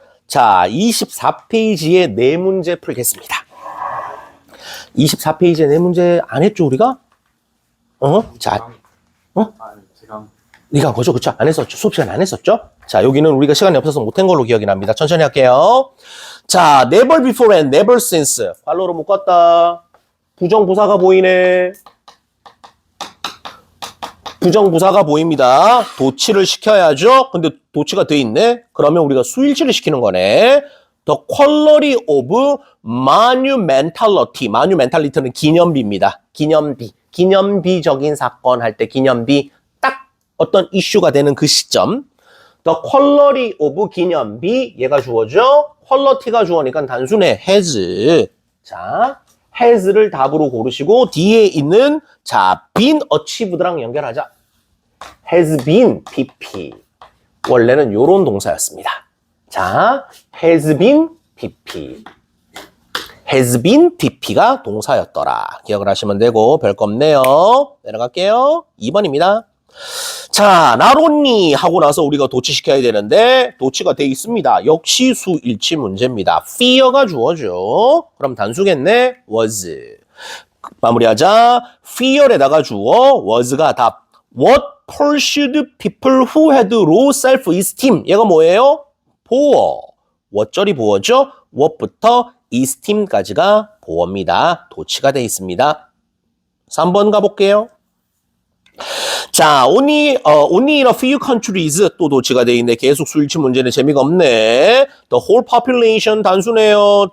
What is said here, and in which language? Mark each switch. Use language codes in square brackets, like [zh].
[ko] 자, 24페이지에 네 문제 풀겠습니다. 24페이지에 네 문제 안 했죠, 우리가? 자, 네가 그죠, 그쵸? 안 했었죠? 수업 시간 안 했었죠? 자, 여기는 우리가 시간이 없어서 못한 걸로 기억이 납니다. 천천히 할게요. [en] 자, never before and never since. [ko] 관로로 묶었다. 부정부사가 보이네. 부정부사가 보입니다. 도치를 시켜야죠. 근데 도치가 돼 있네. 그러면 우리가 수일치를 시키는 거네. [en] The quality of monumentality. [ko] monumentality는 기념비입니다. 기념비. 기념비적인 사건 할 때 기념비 딱 어떤 이슈가 되는 그 시점. [en] The quality of 기념비. [ko] 얘가 주어죠. quality가 주어니까 단순해. [en] has. [ko] 자, has를 답으로 고르시고 뒤에 있는 자, [en] been achieved [ko] 랑 연결하자. [en] has been pp. [ko] 원래는 요런 동사였습니다. [en] 자, has been pp. has been pp가 [ko] 동사였더라. 기억을 하시면 되고 별거 없네요. 내려갈게요. 2번입니다. 자, 나론니 하고 나서 우리가 도치시켜야 되는데 도치가 돼 있습니다. 역시 수일치 문제입니다. fear가 주어죠. 그럼 단수겠네. was. 마무리하자. fear에다가 주어 was가 답. [en] What pursued people who had low self-esteem? [ko] 얘가 뭐예요? 보어. what절이 보어죠? what부터 esteem까지가 보어입니다. 도치가 돼 있습니다. 3번 가볼게요. [en] 자, only in a few countries [ko] 또 도치가 돼 있네. 계속 수일치 문제는 재미가 없네. [en] The whole population [ko] 단수네요.